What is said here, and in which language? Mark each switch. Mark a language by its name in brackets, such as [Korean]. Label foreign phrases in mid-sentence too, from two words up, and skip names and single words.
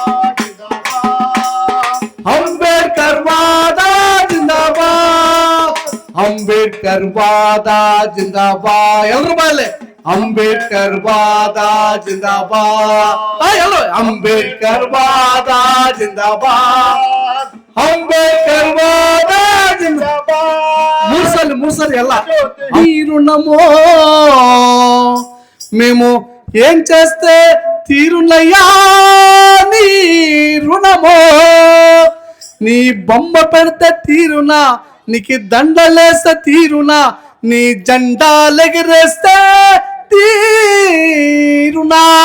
[Kannada] ಅಂಬೇಡ್ಕರ್ ವಾದ ಜಿಂದಾಬಾದ್, ಅಂಬೇಡ್ಕರ್ ವಾದ ಜಿಂದಾಬಾದ್, ಎಲ್ರು ಬಾಲೆ ಅಂಬೇಡ್ಕರ್ ವಾದ ಜಿಂದಾಬಾದ್, ಎಲ್ಲೋ ಅಂಬೇಡ್ಕರ್ ವಾದ ಜಿಂದಾಬಾದ್, [Telugu] అంబేద్కర్ వాద జిందాబాద్. మూడు సార్లు ఎలా ఈ రుణమో మేము ఏం చేస్తే తీరునయ్యా నీ రుణమో, నీ బొమ్మ పెడితే తీరునా, నీకు దండలేస్తే తీరునా, నీ జెండాలెగరేస్తే తీరునా,